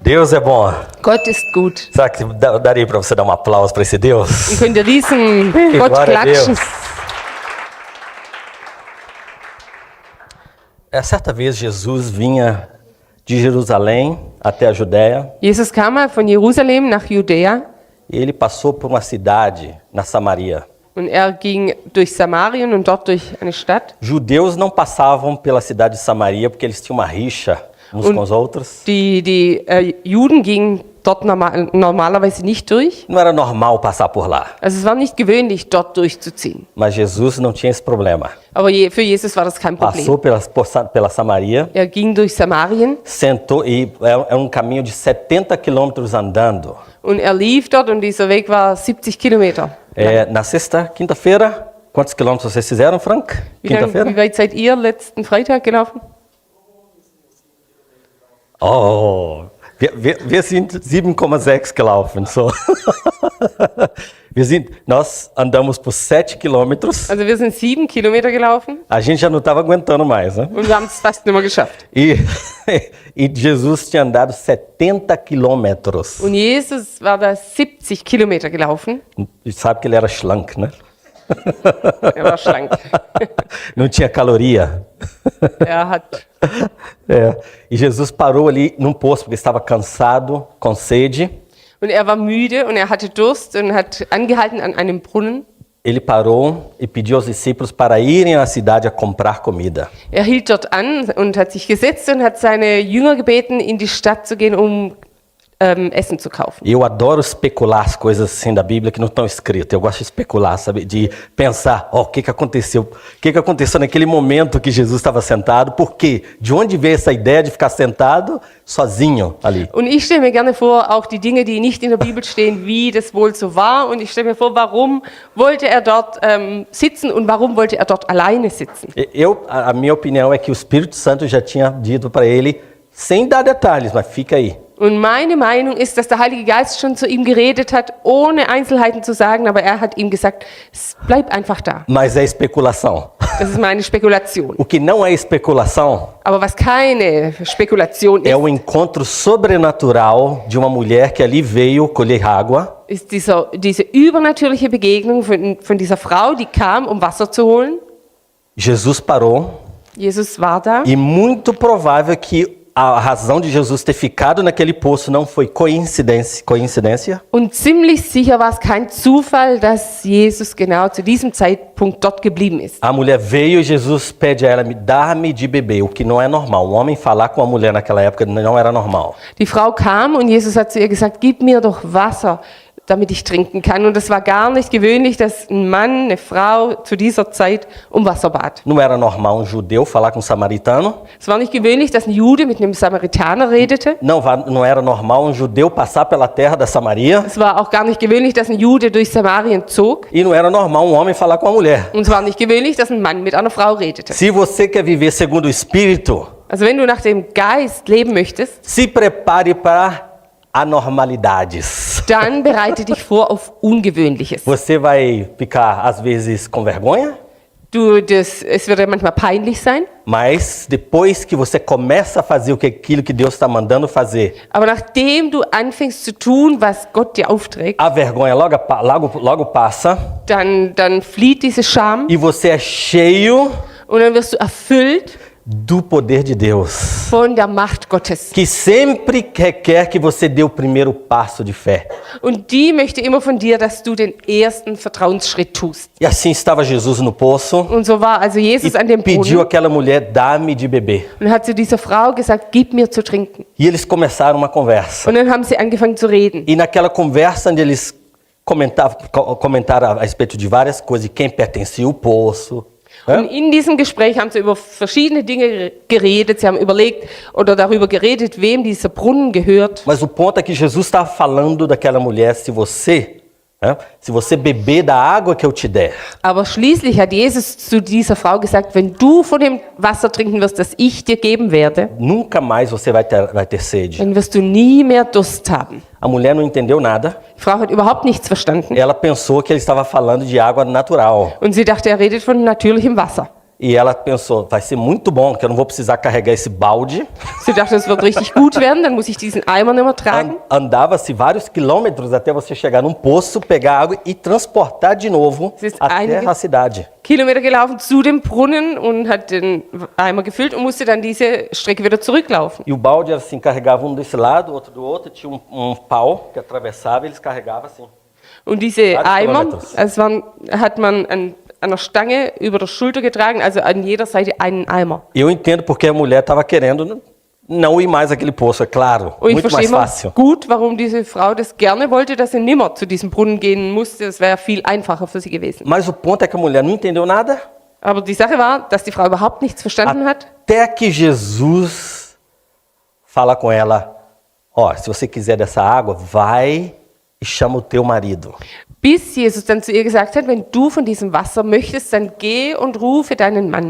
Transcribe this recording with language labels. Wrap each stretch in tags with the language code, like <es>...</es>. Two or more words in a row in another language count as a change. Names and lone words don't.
<pt>Deus é bom.</pt> <de>Gott ist gut.</de> <pt>Será que daria para você dar um aplauso para esse Deus?</pt> <de>Und könnt ihr diesen Gott</de> <pt>Glória a</pt> <de>klatschen?</de> <pt>Deus. Certa vez Jesus vinha de Jerusalém até a Judéia</pt> <de>Jesus kam mal von Jerusalem nach Judäa</de> <pt>e ele passou por uma cidade na Samaria.</pt> <de>und ging durch Samarien und dort durch eine Stadt.</de> <pt>Judeus não passavam pela cidade de Samaria porque eles tinham uma rixa uns com os outros.</pt> <de>Die Juden gingen dort normalerweise nicht durch.</de> <pt>Não era normal passar por lá,</pt> <de>Also es war nicht gewöhnlich, dort durchzuziehen.</de> <pt>mas Jesus não tinha esse problema.</pt> <de>Aber für Jesus war das kein Problem.</de> <pt>Passou pela Samaria,</pt> <de>Ging durch Samarien</de> <pt>sentou e é um caminho de 70 quilômetros andando.</pt> <de>und lief dort und dieser Weg war 70 Kilometer.</de> <pt>Na sexta, quinta-feira, quantos quilômetros vocês fizeram, Frank?</pt> <de>Wie</de> <pt>Quinta-feira?</pt> <de>weit seid ihr letzten Freitag gelaufen? Oh, wir sind 7,6 gelaufen. So.</de> <pt>Nós andamos por 7 quilômetros.</pt> <de>Also wir sind 7 Kilometer gelaufen</de> <pt>A gente já não estava aguentando mais, né?</pt> <de>und wir haben es fast nicht mehr geschafft.</de> <pt>E Jesus tinha andado 70 quilômetros.</pt> <de>Und Jesus war da 70 Kilometer gelaufen.</de> <pt>E sabe que ele era schlank, né?</pt> <de>Er war schlank.</de> <pt>Não tinha caloria. E Jesus parou ali num poço porque estava cansado, com sede. Und war müde und hatte Durst und hat angehalten an einem Brunnen. Ele parou e pediu aos discípulos para irem à cidade a comprar comida. Hielt dort an und hat sich gesetzt und hat seine Jünger gebeten, in die Stadt zu gehen, um Essen zu kaufen. Eu adoro especular as coisas assim da Bíblia que não estão escritas. Eu gosto de especular, sabe? De pensar, o que aconteceu? O que aconteceu naquele momento que Jesus estava sentado? Por quê? De onde veio essa ideia de ficar sentado sozinho ali?</pt> <de>Und ich stelle mir gerne vor, auch die Dinge, die nicht in der Bibel stehen, wie das wohl so war. Und ich stelle mir vor, warum wollte er dort sitzen und warum wollte er dort alleine sitzen?</de> <pt>A minha opinião é que o Espírito Santo já tinha dito para ele, sem dar detalhes, mas fica aí.</pt> <de>Und meine Meinung ist, dass der Heilige Geist schon zu ihm geredet hat, ohne Einzelheiten zu sagen, aber er hat ihm gesagt, bleib einfach da.</de> <pt>Mas é especulação.</pt> <de>Das ist meine Spekulation.</de> <pt>O que não é especulação</pt> <de>Aber was keine Spekulation</de> <pt>é</pt> <de>ist,</de> <pt>o encontro sobrenatural de uma mulher que ali veio colher água.</pt> <de>ist diese übernatürliche Begegnung von dieser Frau, die kam, um Wasser zu holen.</de> <pt>Jesus parou</pt> <de>Jesus war da.</de> <pt>e muito provável que a razão de Jesus ter ficado naquele poço não foi coincidência.</pt> <de>Und ziemlich sicher war es kein Zufall, dass Jesus genau zu diesem Zeitpunkt dort geblieben ist.</de> <pt>A mulher veio e Jesus pede a ela, dá-me de beber, o que não é normal. Um homem falar com uma mulher naquela época não era normal.</pt> <de>Die Frau kam und Jesus hat zu ihr gesagt, gib mir doch Wasser, damit ich trinken kann. Und es war gar nicht gewöhnlich, dass ein Mann, eine Frau zu dieser Zeit um Wasser bat.</de> <pt>Não era normal um judeu falar com um samaritano.</pt> <de>Es war nicht gewöhnlich, dass ein Jude mit einem Samaritaner redete.</de> <pt>Não era normal um judeu passar pela terra da Samaria.</pt> <de>Es war auch gar nicht gewöhnlich, dass ein Jude durch Samarien zog.</de> <pt>E não era normal um homem falar com uma mulher.</pt> <de>Und es war nicht gewöhnlich, dass ein Mann mit einer Frau redete.</de> <pt>Se você quer viver segundo o Espírito,</pt> <de>Also wenn du nach dem Geist leben möchtest,</de> <pt>se prepare para anormalidades.</pt> <de>dann bereite dich vor auf Ungewöhnliches.</de> <pt>Você vai ficar, às vezes, com vergonha,</pt> <de>Es wird ja manchmal peinlich sein,</de> <pt>mas depois que você começa a fazer aquilo que Deus está mandando fazer,</pt> <de>aber nachdem du anfängst zu tun, was Gott dir aufträgt,</de> <pt>a vergonha logo passa</pt> <de>dann flieht diese Scham</de> <pt>e você é cheio</pt> <de>und dann wirst du erfüllt</de> <pt>do poder de Deus,</pt> <de>von der Macht Gottes.</de> <pt>que sempre requer que você dê o primeiro passo de fé.</pt> <de>Und die möchte immer von dir, dass du den ersten Vertrauensschritt tust.</de> <pt>E assim estava Jesus no poço</pt> <de>Und so war also Jesus an</de> <pt>e</pt> <de>dem</de> <pt>pediu</pt> <de>Brunnen</de> <pt>àquela mulher, dá-me de beber.</pt> <de>und hat zu dieser Frau gesagt, gib mir zu trinken.</de> <pt>E eles começaram uma conversa.</pt> <de>Und dann haben sie angefangen zu reden.</de> <pt>E naquela conversa onde eles comentaram a respeito de várias coisas, de quem pertencia o poço.</pt> <de>Und in diesem Gespräch haben sie über verschiedene Dinge geredet. Sie haben überlegt oder darüber geredet, wem dieser Brunnen gehört.</de> <pt>Mas o ponto é que Jesus estava falando daquela mulher, se você beber da água que eu te der,</pt> <de>Aber schließlich hat Jesus zu dieser Frau gesagt, wenn du von dem Wasser trinken wirst, das ich dir geben werde,</de> <pt>nunca mais você vai ter sede.</pt> <de>dann wirst du nie mehr Durst haben.</de> <pt>A mulher não entendeu nada.</pt> <de>Die Frau hat überhaupt nichts verstanden.</de> <pt>Ela pensou que ele estava falando de água natural.</pt> <de>Und sie dachte, er redet von natürlichem Wasser.</de> <pt>E ela pensou, vai ser muito bom, que eu não vou precisar carregar esse balde.</pt> <de>Sie dachte, es wird richtig gut werden, dann muss ich diesen Eimer nicht mehr tragen.</de> <pt>Andava-se vários quilômetros até você chegar num poço, pegar água e transportar de novo até a cidade.</pt> <de>Kilometer gelaufen zu dem Brunnen und hat den Eimer gefüllt und musste dann diese Strecke wieder zurücklaufen.</de> <pt>E o balde era assim, carregava um desse lado, outro do outro, tinha pau que atravessava e eles carregavam assim.</pt> <de>Und diese</de> <pt>Vários</pt> <de>Eimer,</de> <pt>quilômetros.</pt> <de>hat man an einer Stange über der Schulter getragen, also an jeder Seite einen Eimer.</de> <pt>Eu entendo porque a mulher estava querendo não ir mais àquele poço, é claro.</pt> <de>Und ich</de> <pt>Muito</pt> <de>verstehe</de> <pt>mais</pt> <de>immer</de> <pt>fácil.</pt> <de>gut, warum diese Frau das gerne wollte, dass sie nimmer zu diesem Brunnen gehen musste. Das wäre viel einfacher für sie gewesen.</de> <pt>Mas o ponto é que a mulher não entendeu nada.</pt> <de>Aber die Sache war, dass die Frau überhaupt nichts verstanden hat.</de> <pt>Até que Jesus fala com ela, ó, se você quiser dessa água, vai e chama o teu marido.</pt> <de>Bis Jesus dann zu ihr gesagt hat, wenn du von diesem Wasser möchtest, dann geh und rufe deinen Mann.</de>